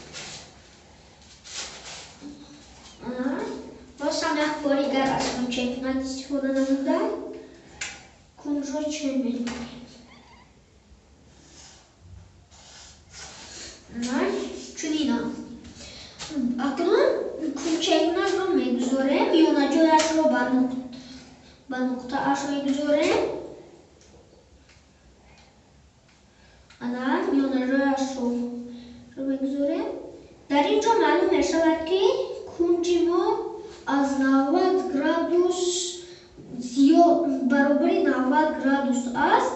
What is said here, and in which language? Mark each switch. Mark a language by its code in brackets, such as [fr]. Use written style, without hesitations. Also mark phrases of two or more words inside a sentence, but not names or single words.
[tg] باز هم یک بار دیگر از کنج کنک استفاده نمودم. کنج را چنین می‌نمایم. چنین است. اکنون کنج کنک را می‌گذاریم میانجای миёнашро ба нуқтааш мегузорем. ана миёнашро мегузорем. дар ин ҷо маълум мешавад ки кунҷи мо аз 90 градус баробари 90 градус аст.